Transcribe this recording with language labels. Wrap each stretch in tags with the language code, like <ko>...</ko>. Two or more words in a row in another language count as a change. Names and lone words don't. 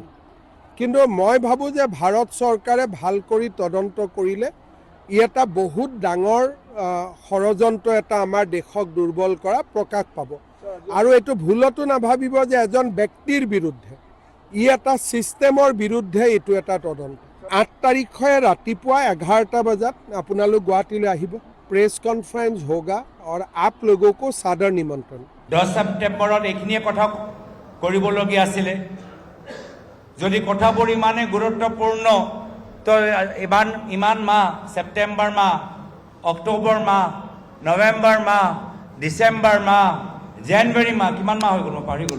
<as>কিন্তু মই ভাবোঁ যে ভাৰত চৰকাৰে ভাল কৰি তদন্ত কৰিলে ই এটা বহুত ডাঙৰ ষড়যন্ত্ৰ এটা আমাৰ দেশক দুৰ্বল কৰা প্ৰকাশ পাব। আৰু এইটো ভুলতো নাভাবিব যে এজন ব্যক্তিৰ বিৰুদ্ধে, ই এটা ছিষ্টেমৰ বিৰুদ্ধে এইটো এটা তদন্ত। 8 তাৰিখে ৰাতিপুৱা 11টা বজাত আপোনালোক গুৱাহাটীলৈ আহিব।</as> <en>press conference</en> <hi>হোগা और आप लोगों को सादर निमंत्रण।</hi> <as>10 ছেপ্টেম্বৰত এইখিনিয়ে কথা কৰিবলগীয়া আছিলে। যদি কথাবোৰ ইমানে গুৰুত্বপূৰ্ণ, তো ইমান মাহ, ছেপ্টেম্বৰ মাহ, অক্টোবৰ মাহ, নৱেম্বৰ মাহ, ডিচেম্বৰ মাহ, জানুৱাৰী মাহ, কিমান মাহ হৈ গ'ল মই পাহৰি গ'লো।</as>